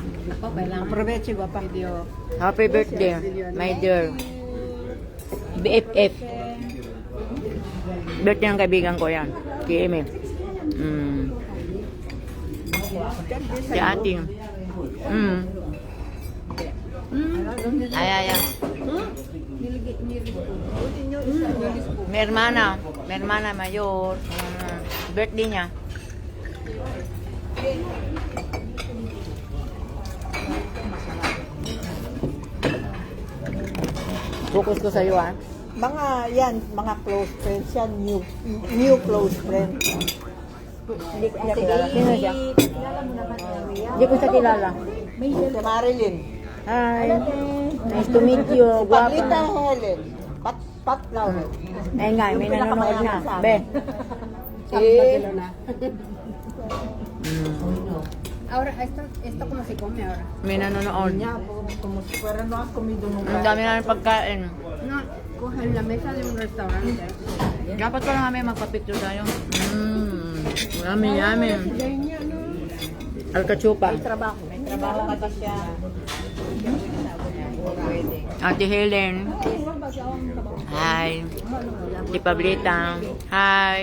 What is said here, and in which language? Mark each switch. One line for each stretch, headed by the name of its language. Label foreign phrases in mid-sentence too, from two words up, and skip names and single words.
Filipino: po, kailangan.
Spanish: Aproveche, guapa.
English: Video. Happy birthday, my dear. BFF.
Filipino: Birthday ng kaibigan ko yan. Si Amy. Si ating. Ay, ay, ay.
Spanish: Mi hermana mayor.
Filipino: Birthday niya. Focus ko sa iyo, ah. Mga yan, mga
English: close friends
Filipino: yan,
English: new close friends.
Filipino: Hindi ko niya kilala. Sino siya? Kilala mo naman niya. Hindi ko siya kilala. Si Marilyn.
English: Hi. Nice to meet you.
Filipino: Paglita Guwapa. Helen. Pat Lauren. Ay nga, may nanonood na. Be. Barcelona.
Spanish: Ahora, esto como se come ahora.
Filipino: May nanonood. Niya,
Spanish: pero no has comido nunca.
Filipino: Ang dami namin pagkain.
Spanish: No, cogen la mesa de un restaurante.
Filipino: Dapat ko lang kami magpa-picture tayo.
English: Yummy, yummy. Alcachupa.
Filipino: May trabaho kasi siya. Ate Helen. Hi. Si Pablita. Hi.